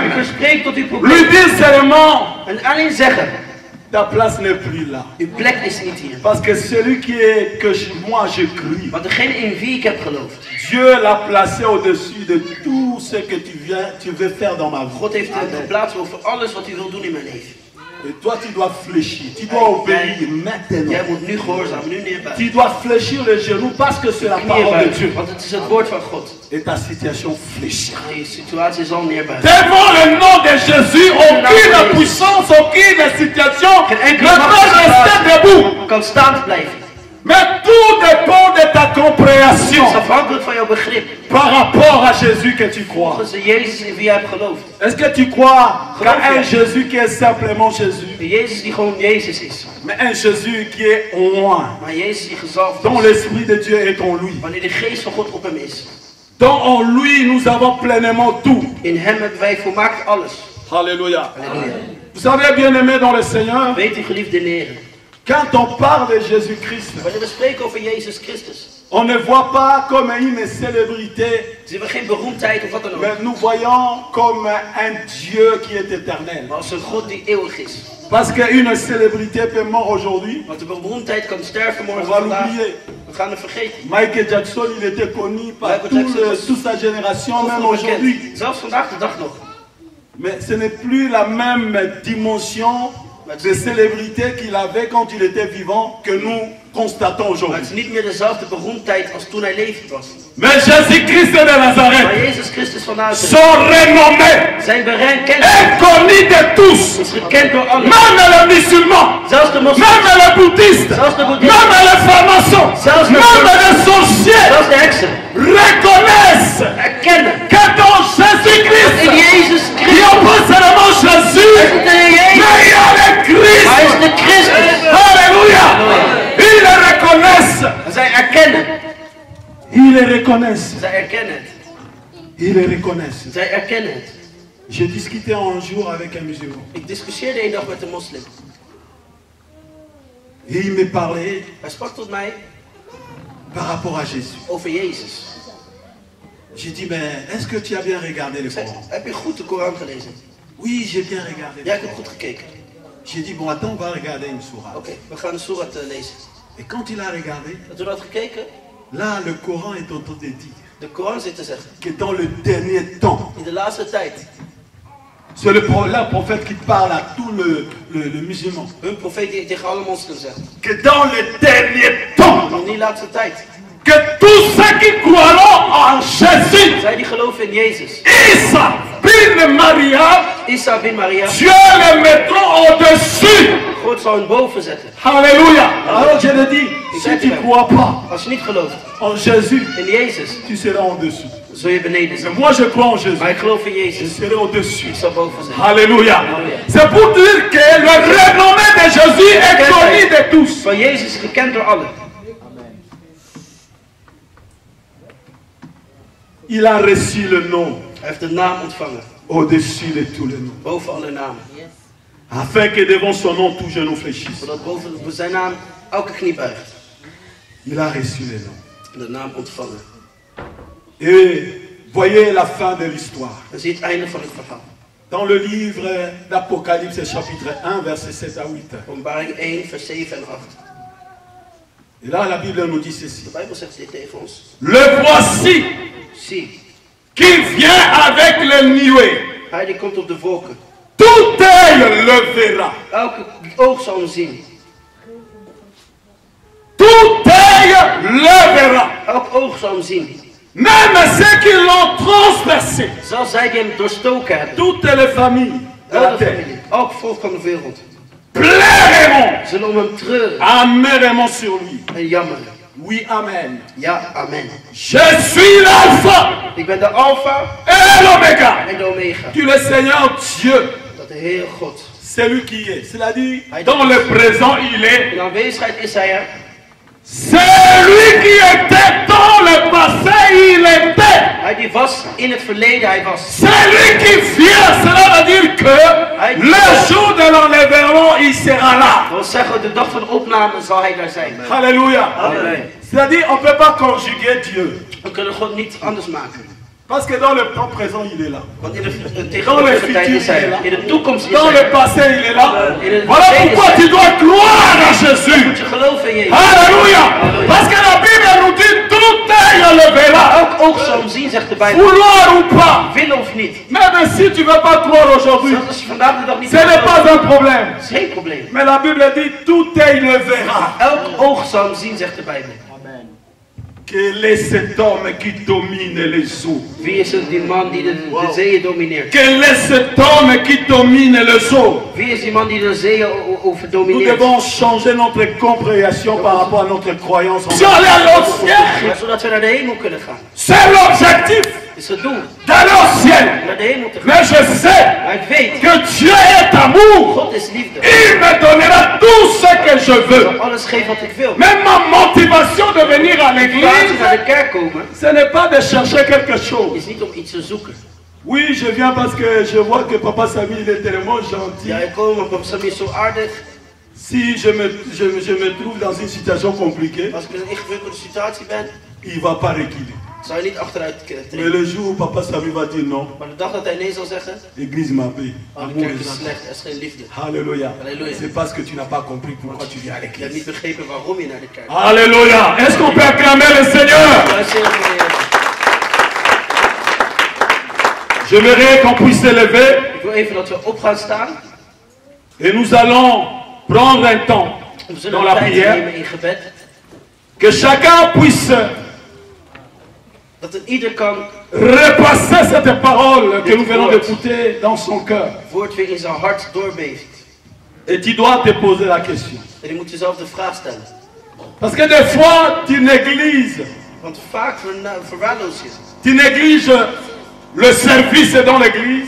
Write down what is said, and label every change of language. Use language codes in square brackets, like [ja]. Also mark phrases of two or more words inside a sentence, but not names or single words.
[nl] kunt spreken tot uw [fr] Lui [nl] probleem. [fr] dire seulement, [nl] En alleen zeggen. [fr] ta place n'est plus là. [nl] Uw plek is niet hier. [fr] Parce que celui qui est moi je crie, [nl] Want degene in wie ik heb geloofd. [fr] Dieu l'a placé au-dessus de tout ce que tu veux faire dans ma vie. [nl] God heeft hem geplaatst over alles wat u wil doen in mijn leven. [fr] Et toi, tu dois fléchir, tu dois obéir maintenant. [nl] Jij moet nu gehoorzamen, nu neerbuigen. [fr] Tu dois fléchir les genoux parce que c'est la parole de [nl] Neerbuigen, [fr] Dieu. [nl] want het is het woord van God. [fr] Et ta situation fléchira. [nl] En je situatie zal neerbuigen. [fr] Devant le nom de Jésus, aucune puissance, aucune situation ne peut rester debout. [nl] Kan staand blijven. [fr] Mais tout dépend de ta [nl] Het is [fr] compréhension [nl] afhankelijk van jouw begrip. [fr] par rapport à Jésus que tu crois. [nl] Volgens de Jezus in wie jij hebt geloofd. [fr] Est-ce que tu crois qu'à un Jésus qui est simplement Jésus, [nl] De Jezus die gewoon Jezus is. [fr] mais un Jésus qui est loin, [nl] Maar Jezus die gezalfd [fr] dont [nl] is. [fr] l'Esprit de Dieu est en lui, [nl] Wanneer de geest van God op hem is. [fr] dont en lui nous avons pleinement tout. [nl] In hem hebben wij volmaakt alles. [fr] Alléluia. [nl] Halleluja. [fr] Vous savez, bien-aimés dans le Seigneur, [nl] Weet u geliefde heren. [fr] quand on parle de Jésus-Christ, [nl] Wanneer we spreken over Jezus Christus. [fr] on ne voit pas comme une célébrité, [nl] Zien we geen beroemdheid of wat dan ook. [fr] mais nous voyons comme un Dieu qui est éternel. [nl] Maar als een God die eeuwig is. [fr] Parce qu'une célébrité peut mort aujourd'hui, [nl] Want de beroemdheid kan sterven [fr] on [nl] morgen [fr] va [nl] vandaag. [fr] l'oublier. [nl] We gaan het vergeten. [fr] Michael Jackson, il était connu par [nl] Michael Jackson was [fr] toute sa génération, même [nl] Overal bekend. [fr] aujourd'hui. [nl] Zelfs vandaag de dag nog. [fr] Mais ce n'est plus la même dimension de célébrité qu'il avait quand il était vivant que nous constatons [nl] Maar [fr] aujourd'hui. [nl] het is niet meer dezelfde beroemdheid als toen hij levend was. [fr] Mais Jésus-Christ de [nl] Maar [fr] Nazareth, [nl] Jezus Christus van Nazareth. [fr] son renommé [nl] Zijn bekend. [fr] est connu de tous, [nl] Is gekend door allen. [fr] même les musulmans, [nl] Zelfs de moslims. [fr] même les bouddhistes, [nl] Zelfs de boeddhisten. [fr] même les francs-maçons, [nl] Zelfs de [fr] même les sorciers [nl] Zelfs de heksen. [fr] reconnaissent [nl] Erkennen. [fr] que dans Jésus-Christ, [nl] In Jezus [fr] qui [nl] Christus. [fr] n'ont pas seulement Jésus, [nl] Is het de Jezus. [fr] mais il y a le Christ. [nl] Hij is de Christus. [fr] Alléluia. Ils le reconnaissent. [nl] Zij erkennen. [fr] Ils le reconnaissent. [nl] Zij erkennen het. [fr] Ils le reconnaissent. [nl] Zij erkennen het. [fr] J'ai discuté un jour avec un musulman. [nl] Ik discussieerde een dag met een moslim. [fr] Et il me parlait [nl] Hij sprak tot mij [fr] par rapport à Jésus. [nl] over Jezus. [fr] J'ai dit, mais est-ce que tu as bien regardé le [nl] Ik zei, [fr] Coran? [nl] heb je goed de Koran gelezen? [fr] Oui, j'ai bien regardé. [nl] Ja, ik heb goed gekeken. [fr] J'ai dit, bon, attends, on va regarder une sourate. [nl] Oké, we gaan de Soerat lezen. [fr] Et quand il a regardé, [nl] En toen had gekeken, [fr] là, le Coran est en train de dire [nl] de Koran zit te zeggen. [fr] que dans le dernier temps, [nl] In de laatste tijd. [fr] c'est là le prophète qui parle à tout le musulman, [nl] Hun profeet die tegen alle moslims zegt. [fr] que dans le dernier temps, [nl] In die laatste tijd. [fr] que tous ceux qui croiront en Jésus, [nl] Zij die geloven in Jezus. [fr] Isa, bin Maria, [nl] Isa bin Maria. [fr] Dieu le mettra au-dessus. [nl] God zal hen boven zetten. [fr] Alléluia. Alors je le dis, si tu ne crois pas [nl] Als je niet gelooft [fr] en Jésus, [nl] in Jezus, [fr] tu seras en dessous. [nl] zul je beneden [fr] Mais [nl] zijn. [fr] moi je crois en Jésus. [nl] Maar ik geloof in [fr] Je [nl] Jezus. [fr] serai au-dessus. [nl] Ik zal boven zijn. [fr] Alléluia. C'est pour dire que le renommé de Jésus est connu de tous. [nl] Van Jezus is gekend door allen. [fr] Il a reçu le nom [nl] Hij heeft de naam ontvangen. [fr] au-dessus de tous les noms. [nl] Boven alle namen. [fr] Afin que devant son nom tout genou fléchisse. [nl] Zodat boven zijn naam elke knie buigt. [fr] Il a reçu le nom. [nl] De naam ontvangen. [fr] Et voyez la fin de l'histoire. [nl] Dan zie je het einde van het verhaal. [fr] Dans le livre d'Apocalypse chapitre 1 verset 7 à 8. [nl] Openbaring 1 vers 7 en 8. [fr] Et là la Bible nous dit ceci. [nl] De Bijbel zegt dit tegen ons. [fr] Le voici [nl] Zie, [fr] qui vient avec les nuées. [nl] hij die komt op de wolken. [fr] Tout œil le verra. [nl] Elke oog zal hem zien. [fr] Tout œil le verra. [nl] Elk oog zal hem zien. [fr] Même ceux qui l'ont transpercé. [nl] Zelfs zij die hem doorstoken hebben. [fr] Toutes les familles de la [nl] Elke [fr] terre [nl] familie. Elk volk van de wereld. [fr] pleureront, [nl] Zullen om hem treuren [fr] amèrement sur lui. [nl] en jammeren. [fr] Oui, amen. [nl] Ja, amen. [fr] Je suis l'alpha [nl] Ik ben de Alpha [fr] et l'oméga. [nl] en de Omega. [fr] Tu le Seigneur Dieu, Dat de Heer God. c'est lui qui est. C'est-à-dire, dans le présent, il est. [nl] In aanwezigheid is hij er. [fr] C'est lui qui était dans le passé, il était. [nl] Hij die was in het verleden, hij was. [fr] C'est lui qui vient. Cela veut dire que le jour de l'enlèvement, il sera là. [nl] Dat wil zeggen, de dag van de opname zal hij daar zijn. [fr] Alléluia. Amen. C'est-à-dire, on ne peut pas conjuguer Dieu. [nl] We kunnen God niet anders maken. [fr] Parce que dans le temps présent, il est là. [nl] Want in de tegenwoordige tijd is hij er. In de toekomst is [fr] Dans [nl] hij [fr] le [nl] er. [fr] passé, il est là. Voilà pourquoi tu dois croire à Jésus. [nl] Moet je geloven in Jezus. [fr] Alléluia. Parce que la Bible nous dit tout œil le verra. [nl] Elk oog zal hem zien, zegt de Bijbel. [fr] Vouloir ou pas. [nl] Willen of niet. [fr] Même si tu ne veux pas croire aujourd'hui, [nl] Zelfs als je vandaag de dag niet [fr] ce n'est pas un problème. [nl] dat is geen probleem. [fr] Mais la Bible dit, tout œil le verra. [nl] Elk oog zal hem zien, zegt de Bijbel. [fr] Quel est cet homme qui domine les eaux? [nl] Wie is het die man die de zeeën domineert? [fr] Quel est cet homme qui domine les eaux? [nl] Wie is die man die de zeeën over [fr] Nous [nl] domineert? [fr] devons changer notre compréhension par rapport à notre croyance en Dieu. Aller à l'autre ciel. [nl] Zodat we naar de hemel kunnen gaan. [fr] C'est l'objectif [nl] Dat is het doel. [fr] d'aller au ciel. [nl] Naar de hemel te gaan. [fr] Mais je sais [nl] Maar ik weet, [fr] que Dieu est amour. [nl] God is liefde. [fr] Il me donnera tout ce que je [nl] Ik [fr] veux. [nl] zal alles geven wat ik wil. [fr] Même ma motivation de venir à [nl] Plaatsen naar [fr] l'église, [nl] de kerk komen [fr] ce n'est pas de chercher quelque chose. [nl] is niet om iets te zoeken. [fr] Oui, je viens parce que je vois que Papa Samy il est tellement gentil. [nl] Ja, ik kom omdat Papa Sammy is zo aardig. [fr] Si je me trouve dans une situation compliquée, [nl] Als ik in een ingewikkelde situatie ben, [fr] il ne va pas reculer. [nl] zou je niet achteruit [fr] Mais [nl] treden. [fr] le jour où Papa Samy va dire non, [nl] Maar de dag dat hij nee zal zeggen, [fr] l'église m'appelle. [nl] oh, de kerk is slecht, er is geen liefde. [fr] Alléluia. Alléluia. C'est parce que tu n'as pas compris pourquoi tu viens à [nl] Je hebt [fr] l'église. [nl] niet begrepen waarom je naar de kerk gaat. [fr] Alléluia. Est-ce qu'on peut acclamer le Seigneur? [nl] Luister naar de Heer. [fr] J'aimerais qu'on puisse s'élever [nl] Ik wil even dat we op gaan staan. [fr] et nous allons prendre un temps [nl] We zullen [fr] dans [nl] een [fr] la [nl] tijd [fr] prière, [nl] nemen in gebed. [fr] que chacun puisse [nl] Dat een ieder kan [fr] repasser cette parole que nous venons d'écouter dans son cœur. [nl] het woord weer in zijn hart doorbeeft. [fr] Et tu dois te poser la question. [nl] En je moet jezelf de vraag stellen. [fr] Parce que des fois, tu négliges. [nl] Want vaak verwaarloos je. [fr] Tu négliges le service dans l'église